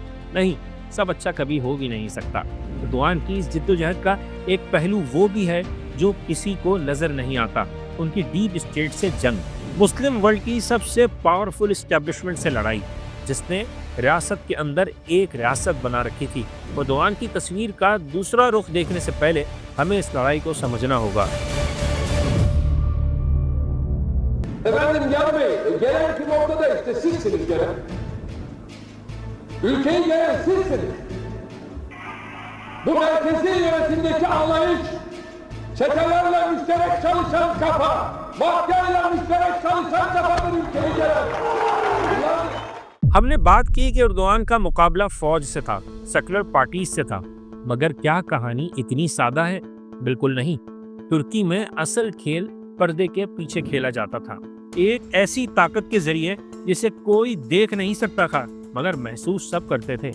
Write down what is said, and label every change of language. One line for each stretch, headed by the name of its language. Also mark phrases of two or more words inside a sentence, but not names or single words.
Urdu: نہیں، سب اچھا کبھی ہو بھی نہیں سکتا۔ اردوغان کی اس جدوجہد کا ایک پہلو وہ بھی ہے جو کسی کو نظر نہیں آتا، ان کی
English: deep state
Urdu: سے جنگ،
English: Muslim world
Urdu: کی سب سے
English: powerful establishment
Urdu: سے لڑائی، جس نے ریاست کے اندر ایک ریاست بنا رکھی تھی۔ اردوغان کی تصویر کا دوسرا رخ دیکھنے سے pehले ہمیں اس لڑائی کو سمجھنا ہوگا۔
Turkish: Efendim gelmeyin. Gelen kim ortada işte sizsiniz gelen. Ülkeyi gelen sizsiniz. Bu merkezi yönetimdeki anlayış, çetelerle müşterek çalışan kafa, mafyayla müşterek çalışan kafadır ülkeyi gelen.
Urdu: ہم نے بات کی کہ اردوغان کا مقابلہ فوج سے تھا، سیکولر پارٹیز سے تھا، مگر کیا کہانی اتنی سادہ ہے؟ بالکل نہیں۔ ترکی میں اصل کھیل پردے کے پیچھے کھیلا جاتا تھا، ایک ایسی طاقت کے ذریعے جسے کوئی دیکھ نہیں سکتا تھا مگر محسوس سب کرتے تھے۔